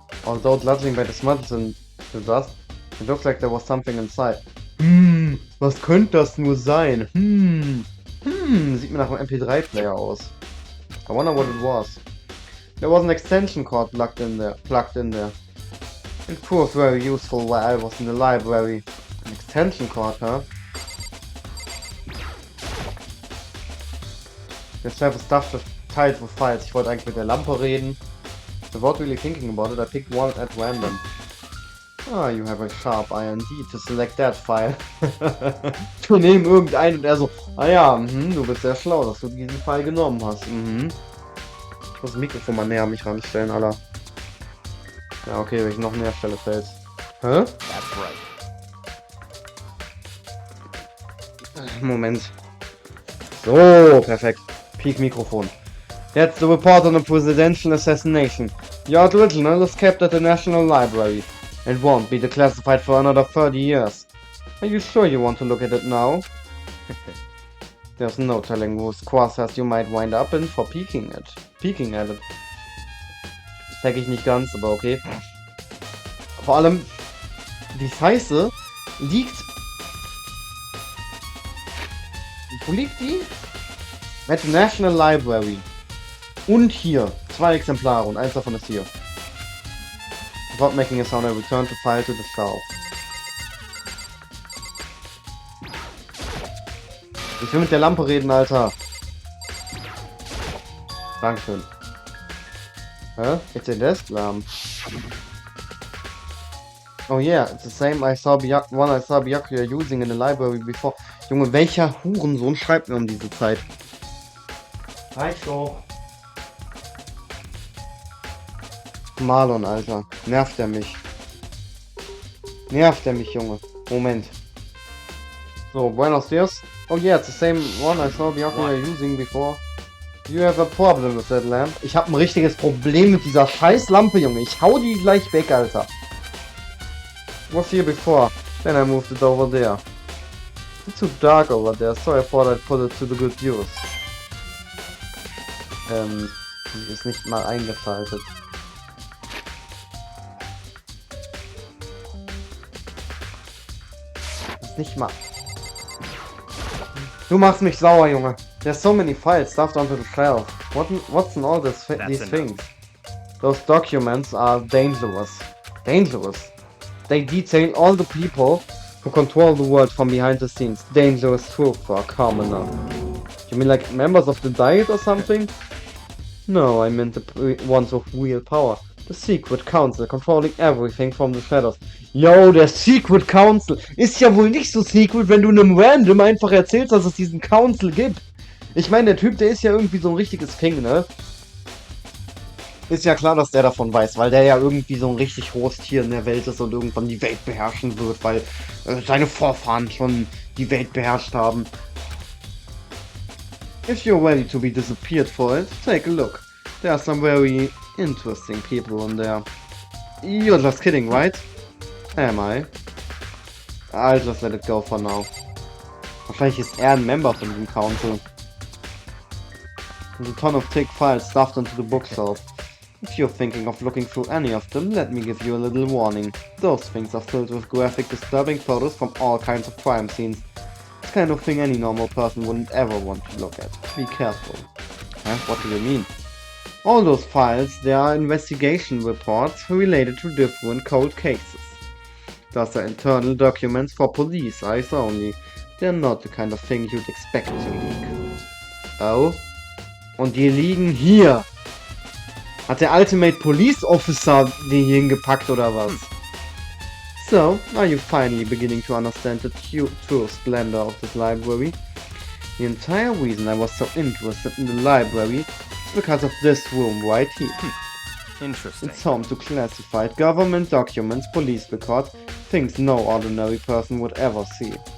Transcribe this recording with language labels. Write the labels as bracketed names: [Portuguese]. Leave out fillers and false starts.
[English] Although judging by the smudges and the dust, it looks like there was something inside. [German] Was könnte das nur sein? Sieht mir nach einem MP3-Player aus. [English] I wonder what it was. There was an extension cord plugged in there. It proved very useful while I was in the library. An extension cord, huh? This have a stuff tied with files. [German] Ich wollte eigentlich mit der Lampe reden. [English] Without really thinking about it, I picked one at random. Ah, you have a sharp eye indeed to select that file. [German] Wir nehmen irgendeinen und er so, ah ja, du bist sehr schlau, dass du diesen File genommen hast. Ich muss das Mikrofon mal näher an mich ranstellen, Alter. Ja, okay, wenn ich noch näher stelle, fällt's. Hä? [English] That's right. [German] Moment. So, perfekt. Peak Mikrofon. [English] That's the report on a presidential assassination. Your original is kept at the National Library. It won't be declassified for another 30 years. Are you sure you want to look at it now? There's no telling whose crosshairs you might wind up in for peeking at it. [German] Das check ich nicht ganz, aber okay. Vor allem, die Scheiße liegt... Wo liegt die? [English] At the National Library. [German] Und hier. 2 Exemplare und eins davon ist hier. [English] Without making a sound, I return to file to the shelf. [German] Ich will mit der Lampe reden, Alter. Dankeschön. Hä? [English] It's a desk lamp. Oh yeah, it's the same one I saw Byakuya using in the library before. [German] Junge, welcher Hurensohn schreibt mir um diese Zeit? Reicht doch. Marlon, Alter. Nervt er mich. Junge. Moment. So, [Spanish] Buenos días. [English] Oh yeah, it's the same one I saw Byakuya using before. You have a problem with that lamp. [German] Ich habe ein richtiges Problem mit dieser scheiß Lampe, Junge. Ich hau die gleich weg, Alter. [English] Was here before? Then I moved it over there. It's too dark over there, so I thought I'd put it to the good use. Die ist nicht mal eingeschaltet. Ist nicht mal... Du machst mich sauer, Junge. There's so many files stuffed onto the shelf. What's in all these things? Those documents are dangerous. Dangerous? They detail all the people who control the world from behind the scenes. Dangerous truth for a commoner. You mean like members of the Diet or something? No, I meant the ones of real power. The Secret Council, controlling everything from the shadows. [German] Yo, der Secret Council ist ja wohl nicht so secret, wenn du einem Random einfach erzählst, dass es diesen Council gibt. Ich meine, der Typ, der ist ja irgendwie so ein richtiges King, ne? Ist ja klar, dass der davon weiß, weil der ja irgendwie so ein richtig hohes Tier in der Welt ist und irgendwann die Welt beherrschen wird, weil seine Vorfahren schon die Welt beherrscht haben. [English] If you're ready to be disappeared for it, take a look. There are some very interesting people in there. You're just kidding, right? Am I? I'll just let it go for now. [German] Wahrscheinlich ist er ein Member von diesem Council. [English] There's a ton of thick files stuffed into the bookshelf. If you're thinking of looking through any of them, let me give you a little warning. Those things are filled with graphic, disturbing photos from all kinds of crime scenes. It's kind of thing any normal person wouldn't ever want to look at. Be careful. Huh? What do you mean? All those files, there are investigation reports related to different cold cases. Those are internal documents for police eyes only. they're not the kind of thing you'd expect to leak. [German] Oh? Und die liegen hier. Hat der Ultimate Police Officer die hier hingepackt oder was? [English] So, are you finally beginning to understand the true splendor of this library? The entire reason I was so interested in the library is because of this room right here. Interesting. It's home to classified government documents, police records, things no ordinary person would ever see.